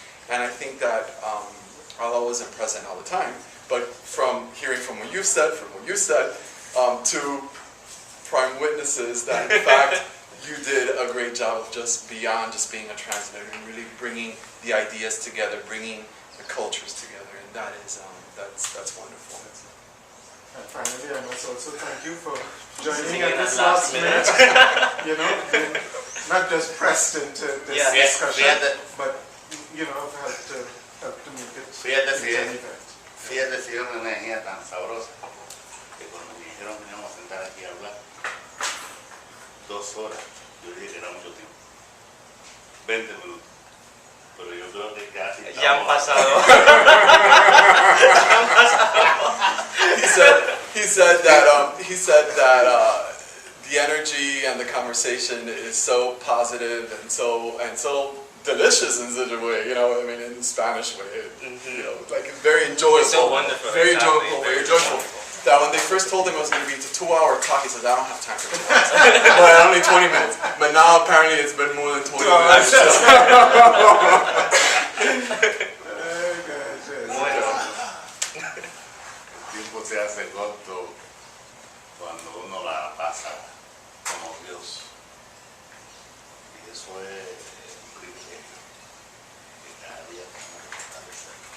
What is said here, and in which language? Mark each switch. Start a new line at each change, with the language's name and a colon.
English: And I think that Allah wasn't present all the time, but from hearing from what you said, to prime witnesses that in fact you did a great job of just beyond just being a translator and really bringing the ideas together, bringing the cultures together, and that is that's wonderful. And finally, I must also thank you for joining at this last minute. You know, being not just pressed into this discussion, but you know, help to make it
Spanish: Fíjate si
English: an event.
Spanish: es una energía tan sabrosa que cuando me dijeron que íbamos a sentar aquí a hablar 2 horas, yo dije que era mucho tiempo, 20 minutos, pero yo creo que casi Ya han pasado.
English: He said that the energy and the conversation is so positive and so delicious in such a way, you know, I mean, in the Spanish way, you know, like it's very enjoyable. It's so wonderful. Very Exactly. enjoyable, very joyful. That when they first told him it was going to be a 2-hour talk, he said, I don't have time for 2 hours. But only 20 minutes. But now apparently it's been more than 20 minutes.
Spanish: El tiempo se hace corto cuando uno la pasa como Dios. Y eso es un privilegio que cada día tenemos que fortalecer.